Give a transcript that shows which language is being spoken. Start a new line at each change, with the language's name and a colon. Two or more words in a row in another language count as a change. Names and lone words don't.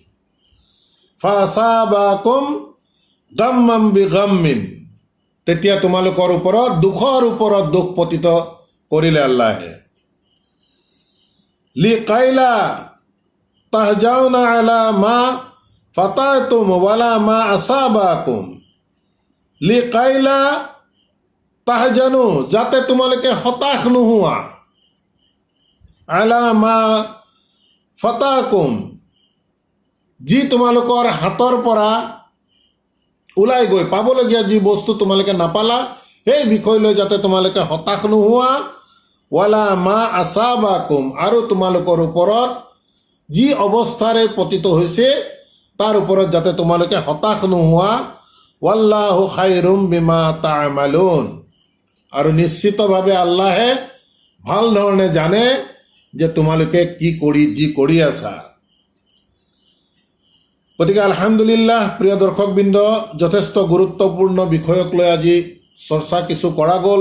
Arabic: فأثابكم غما بغم,
Assamese: তেতিয়া তোমালোকৰ ওপৰত দুখৰ ওপৰত দুখ পতিত কৰিলে আল্লাহে।
Arabic: لكيلا تحزنوا على ما فاتكم ولا ما أصابكم, لكيلا تحزنوا,
Assamese: যাতে তোমালোকে হতাশ নোহোৱা,
Arabic: على ما فاتكم,
Assamese: যি তোমালোকৰ হাতৰ পৰা ওলাই গৈ পাবলগীয়া যি বস্তু তোমালোকে নাপালা, সেই বিষয় লৈ যাতে তোমালোকে হতাশ নোহোৱা।
Arabic: ولا ما أصابكم,
Assamese: আৰু তোমালোকৰ ওপৰত যি অৱস্থাৰে পতিত হৈছে তাৰ ওপৰত যাতে তোমালোকে হতাশ নোহোৱা।
Arabic: والله خبير بما تعملون.
Assamese: আৰু নিশ্চিতভাৱে আল্লাহে ভাল ধৰণে জানে যে তোমালোকে যি কৰি আছা। গতিকে আলহামদুলিল্লাহ, প্ৰিয় দৰ্শকবৃন্দ, যথেষ্ট গুৰুত্বপূৰ্ণ বিষয়ক লৈ আজি চৰ্চা কিছু কৰা গ'ল।